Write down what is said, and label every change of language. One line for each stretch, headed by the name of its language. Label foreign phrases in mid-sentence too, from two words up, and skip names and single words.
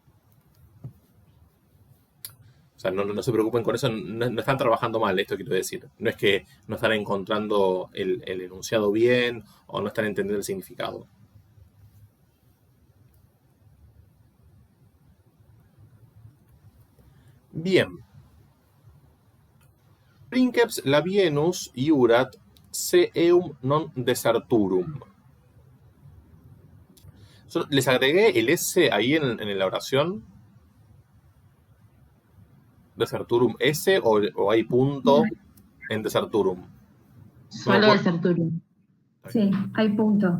Spanish: O sea, no se preocupen con eso, no están trabajando mal, esto quiero decir. No es que no están encontrando el enunciado bien o no están entendiendo el significado. Bien.
Latin: Princeps labienus iurat se eum non deserturum.
Spanish: ¿Les agregué el S ahí en la oración? Deserturum S o hay punto en deserturum. Solo deserturum. Sí, hay punto.